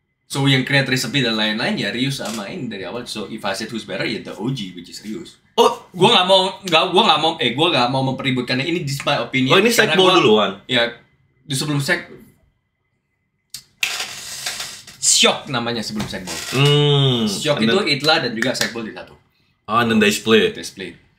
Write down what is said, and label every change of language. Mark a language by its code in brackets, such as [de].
[id] So yang create recipe dan lain-lain ya Rius sama ini dari awal. [en] So if I said who's better ya the OG which is Rius. [id] Gue nggak mau mempeributkannya. [en] Ini this my opinion. [id] Ini sekbol duluan. Ya, di sebelum Syok namanya sebelum sekbol. Syok itu Itlah dan juga sekbol di satu. [en] And then they split. [id] Gue